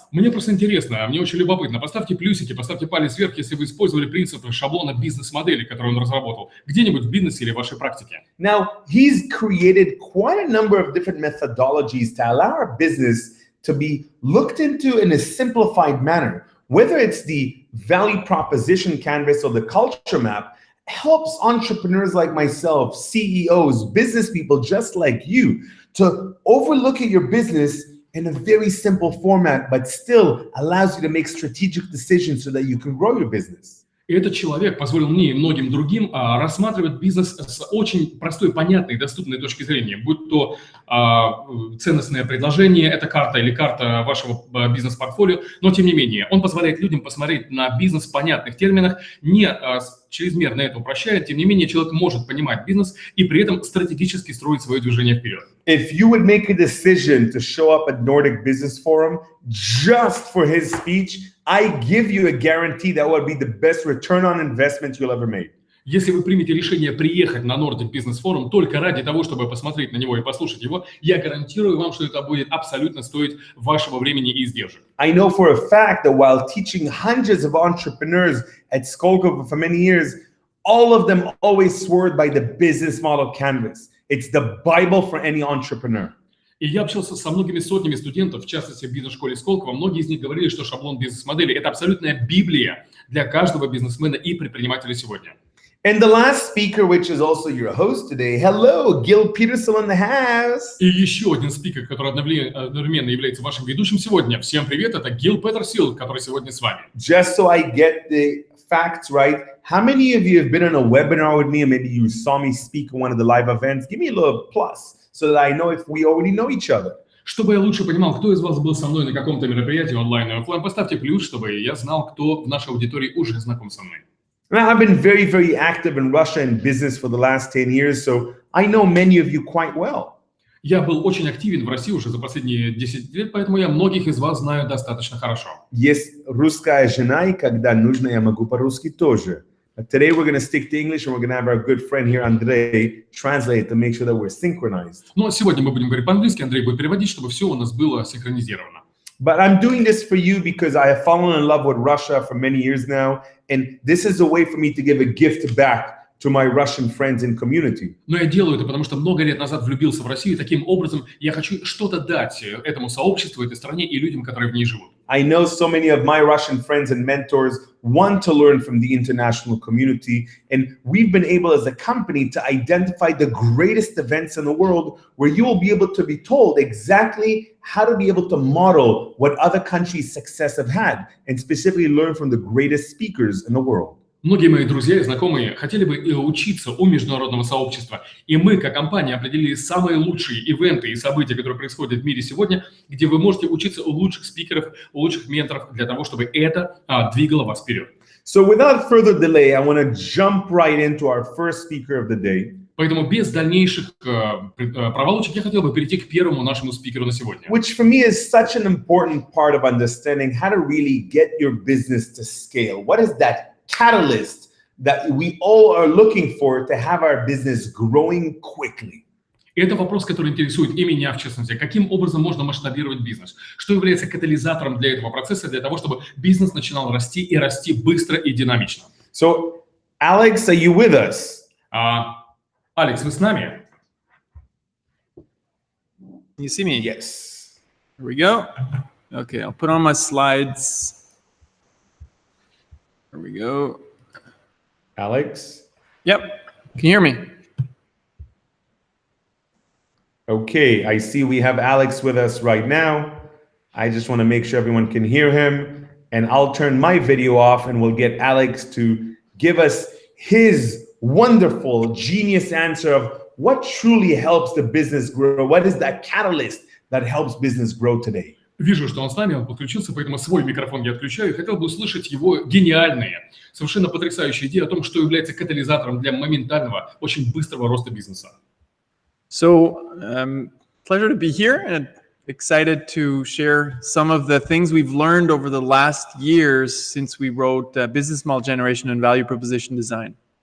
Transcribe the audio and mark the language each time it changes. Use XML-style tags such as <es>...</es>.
<ru>Мне просто интересно, мне очень любопытно. Поставьте плюсики, поставьте палец вверх, если вы использовали принципы шаблона бизнес-модели, который он разработал, где-нибудь в бизнесе или в вашей практике.</ru> <en>Now, he's created quite a number of different methodologies to allow our business to be looked into in a simplified manner. Whether it's the value proposition canvas or the culture map, helps entrepreneurs like myself, CEOs, business people just like you, to overlook at your business in a very simple format, but still allows you to make strategic decisions so that you can grow your business.</en> <ru>И этот человек позволил мне и многим другим рассматривать бизнес с очень простой, понятной, доступной точки зрения. Будь то ценностное предложение, это карта или карта вашего бизнес-портфолио, но тем не менее он позволяет людям посмотреть на бизнес в понятных терминах, не чрезмерно это упрощает, тем не менее человек может понимать бизнес и при этом стратегически строить свое движение вперед.</ru> <en>If you would make a decision to show up at Nordic Business Forum just for his speech, I give you a guarantee that will be the best return on investment you'll ever make.</en> <ru>Если вы примете решение приехать на Nordic Business Forum только ради того, чтобы посмотреть на него и послушать его, я гарантирую вам, что это будет абсолютно стоить вашего времени и издержек.</ru> <en>I know for a fact that while teaching hundreds of entrepreneurs at Skolkovo for many years, all of them always swear by the business model canvas. It's the Bible for any entrepreneur.</en> <ru>И я общался со многими сотнями студентов, в частности в бизнес-школе Сколково. Многие из них говорили, что шаблон бизнес-модели – это абсолютная библия для каждого бизнесмена и предпринимателя сегодня.</ru> <en>And the last speaker, which is also your host today, hello, Gil Peterson in the house.</en> <ru>И еще один спикер, который одновременно является вашим ведущим сегодня. Всем привет, это Гил Петерсил, который сегодня с вами.</ru> <en>Just so I get the facts right, how many of you have been on a webinar with me, or maybe you saw me speak at one of the live events? Give me a little plus, so that I know if we already know each other.</en> <ru>Чтобы я лучше понимал, кто из вас был со мной на каком-то мероприятии онлайн и офлайн, поставьте плюс, чтобы я знал, кто в нашей аудитории уже знаком со мной.</ru> <en>Now, I've been very, very active in Russia in business for the last 10 years, so I know many of you quite well.</en> <ru>Я был очень активен в России уже за последние 10 лет, поэтому я многих из вас знаю достаточно хорошо. Есть русская жена, и когда нужно, я могу по-русски тоже.</ru> <en>But today we're going to stick to English, and we're going to have our good friend here, Andrei, translate to make sure that we're synchronized.</en> <ru>Но сегодня мы будем говорить по-английски, Андрей будет переводить, чтобы все у нас было синхронизировано.</ru> <en>But I'm doing this for you because I have fallen in love with Russia for many years now, and this is a way for me to give a gift back to my Russian friends and community.</en> <ru>Но я делаю это, потому что много лет назад влюбился в Россию, и таким образом я хочу что-то дать этому сообществу, этой стране и людям, которые в ней живут.</ru> <en>I know so many of my Russian friends and mentors want to learn from the international community, and we've been able as a company to identify the greatest events in the world where you will be able to be told exactly how to be able to model what other countries' success have had, and specifically learn from the greatest speakers in the world.</en> <ru>Многие мои друзья и знакомые хотели бы учиться у международного сообщества, и мы, как компания, определили самые лучшие ивенты и события, которые происходят в мире сегодня, где вы можете учиться у лучших спикеров, у лучших менторов, для того, чтобы это двигало вас вперед.</ru> <en>So without further delay, I want to jump right into our first speaker of the day.</en> <ru>Поэтому без дальнейших проволочек я хотел бы перейти к первому нашему спикеру на сегодня.</ru> <en>Which for me is such an important part of understanding how to really get your business to scale. What is that catalyst that we all are looking for to have our business growing quickly?</en> <ru>Это вопрос, который интересует и меня, в частности. Каким образом можно масштабировать бизнес? Что является катализатором для этого процесса, для того, чтобы бизнес начинал расти и расти быстро и динамично?</ru> <en>So, Alex, are you with us?</en> <ru>Алекс, вы с нами?</ru> <en>You see me? Yes. Here we go. Okay, I'll put on my slides. Here we go. Alex? Yep. Can you hear me? Okay, I see we have Alex with us right now. I just want to make sure everyone can hear him, and I'll turn my video off and we'll get Alex to give us his wonderful, genius answer of what truly helps the business grow. What is that catalyst that helps business grow today?</en> <ru>Вижу, что он с нами, он подключился, поэтому свой микрофон я отключаю и хотел бы услышать его гениальные, совершенно потрясающие идеи о том, что является катализатором для моментального, очень быстрого роста бизнеса.</ru> <en>So, pleasure to be here and excited to share some of the things we've learned over the last years since we wrote Business Model Generation and Value Proposition Design.</en>